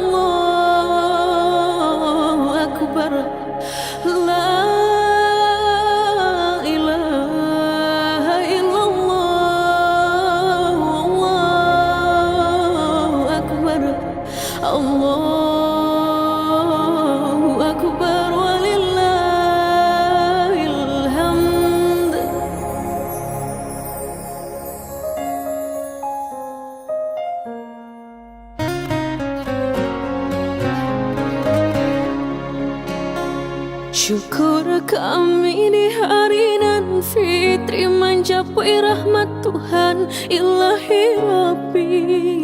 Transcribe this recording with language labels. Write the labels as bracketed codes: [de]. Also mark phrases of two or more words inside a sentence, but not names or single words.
[ar] الله أكبر. لا إله إلا الله، الله أكبر، الله أكبر، ولله الحمد. [id] Syukur kami di hari nan fitri mencapai rahmat Tuhan [ar] إلهي ربي.